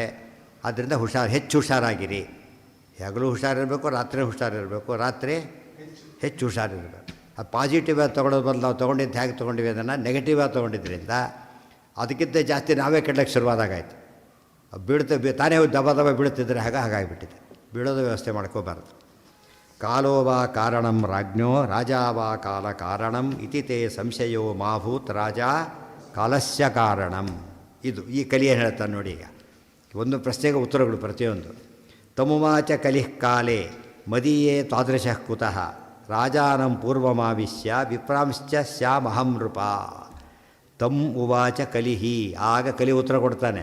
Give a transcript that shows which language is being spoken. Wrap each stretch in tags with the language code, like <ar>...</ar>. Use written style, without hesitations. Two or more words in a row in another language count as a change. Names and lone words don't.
<kn>ಆದ್ದರಿಂದ ಹೆಚ್ಚು ಹುಷಾರಾಗಿರಿ. ಹಗಲು ಹುಷಾರಿರಬೇಕು, ರಾತ್ರಿ ಹುಷಾರಿರಬೇಕು. ರಾತ್ರಿ ಹೆಚ್ಚು ಹುಷಾರಿರಬೇಕು. ಅದು ಪಾಸಿಟಿವ್ ಆಗಿ ತೊಗೊಳೋದು ಬದಲು ನಾವು ತೊಗೊಂಡಿದ್ದು ಹೇಗೆ ತೊಗೊಂಡಿವಿ ಅದನ್ನು ನೆಗೆಟಿವ್ ಆಗಿ ತೊಗೊಂಡಿದ್ದರಿಂದ ಅದಕ್ಕಿಂತ ಜಾಸ್ತಿ ನಾವೇ ಕೆಡ್ಲಕ್ಕೆ ಶುರುವಾದಾಗಾಯ್ತು. ತಾನೇ ದಬ ಬೀಳುತ್ತಿದ್ದರೆ ಹಾಗಾಗಿಬಿಟ್ಟಿದೆ. ಬೀಳೋದು ವ್ಯವಸ್ಥೆ ಮಾಡ್ಕೋಬಾರ್ದು.</kn> <sa>ಕಾಲೋ ವಾ ಕಾರಣಂ ರಾಜ್ಞೋ ರಾಜಾ ವಾ ಕಾಲ ಕಾರಣಂ ಇತಿ ತೇ ಸಂಶಯೋ ಮಾಭೂತ್ ರಾಜ ಕಾಲಸ್ಯ ಕಾರಣಂ.</sa> <kn>ಈ ಕಲಿ ಏನು ಹೇಳ್ತಾನೆ ನೋಡಿ. ಈಗ ಒಂದು ಪ್ರಶ್ನೆಗೆ ಉತ್ತರಗಳು ಪ್ರತಿಯೊಂದು.</kn> <sa>ತಮುವಾಚ ಕಲಿಃ ಕಾಲೇ ಮದೀಯೇ ತಾದೃಶಃ ಕುತಃ ರಾಜಾನಂ ಪೂರ್ವಮಾವಿಶ್ಯ ವಿಪ್ರಾಂಶ್ಚ ಸ್ಯಾಮಹಂ ನೃಪ. ತಮ್ ಉವಾಚ ಕಲಿಹಿ.</sa> <kn>ಆಗ ಕಲಿ ಉತ್ತರ ಕೊಡ್ತಾನೆ.</kn>